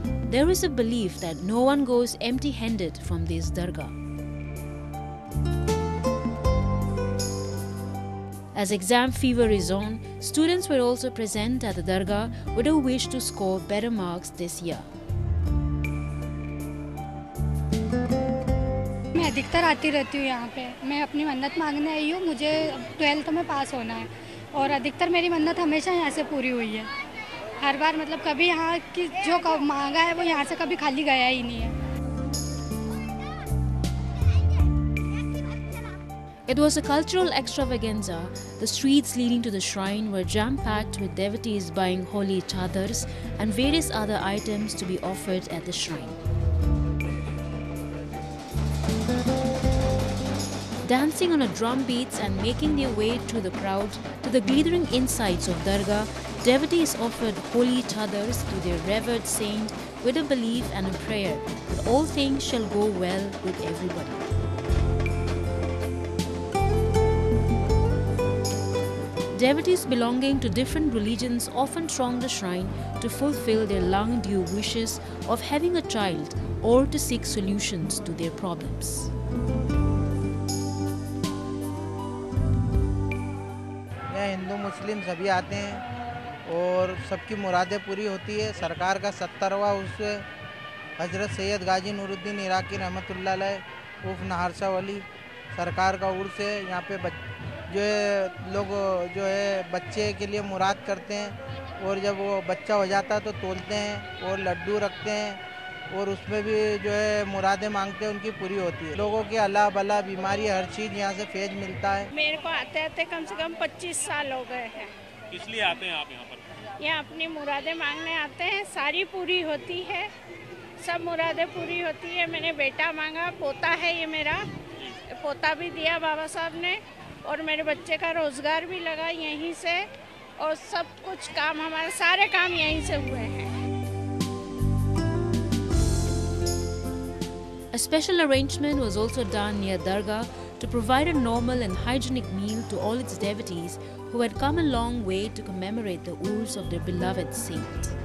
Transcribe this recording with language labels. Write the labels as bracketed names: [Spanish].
[English] There is a belief that no one goes empty-handed from this Dargah. As exam fever is on, students were also present at the Dargah with a wish to score better marks this year. [Hindi] मैं अधिकतर आती रहती हूँ यहाँ पे। मैं अपनी मन्नत मांगने आई हूँ। मुझे 12th में पास होना है और अधिकतर मेरी मन्नत हमेशा यहाँ से पूरी हुई है। हर बार मतलब कभी यहाँ की जो मांगा है वो यहाँ से कभी खाली गया ही नहीं है। [English] It was a cultural extravaganza. The streets leading to the shrine were jam-packed with devotees buying holy chadars and various other items to be offered at the shrine. Dancing on a drum beats and making their way through the crowd to the glittering insides of Dargah, devotees offered holy chadars to their revered saint with a belief and a prayer that all things shall go well with everybody. Devotees belonging to different religions often throng the shrine to fulfill their long-due wishes of having a child or to seek solutions to their problems. [Hindi] यहाँ हिंदू मुस्लिम सभी आते हैं और सबकी मुरादें पूरी होती है। सरकार का 70वां उर्स हजरत सैयद गाजी नूरुद्दीन इराकी रहमतुल्लाह अलैह उर्फ नहार शाह वली सरकार का उर्स है। यहाँ पे जो है लोग जो है बच्चे के लिए मुराद करते हैं और जब वो बच्चा हो जाता है तो तोलते हैं और लड्डू रखते हैं और उसमें भी जो है मुरादें मांगते हैं, उनकी पूरी होती है। लोगों के अल्लाह बला बीमारी हर चीज़ यहाँ से फैज मिलता है। मेरे को आते आते कम से कम 25 साल हो गए हैं। किस लिए आते हैं आप यहाँ पर? यहाँ अपनी मुरादें मांगने आते हैं, सारी पूरी होती है, सब मुरादें पूरी होती है। मैंने बेटा मांगा, पोता है ये मेरा, पोता भी दिया बाबा साहब ने और मेरे बच्चे का रोजगार भी लगा यहीं से और सब कुछ काम हमारे सारे काम यहीं से हुए हैं। [English] A special arrangement was also done near Dargah to provide a normal and hygienic meal to all its devotees who had come a long way to commemorate the Urs of their beloved saint.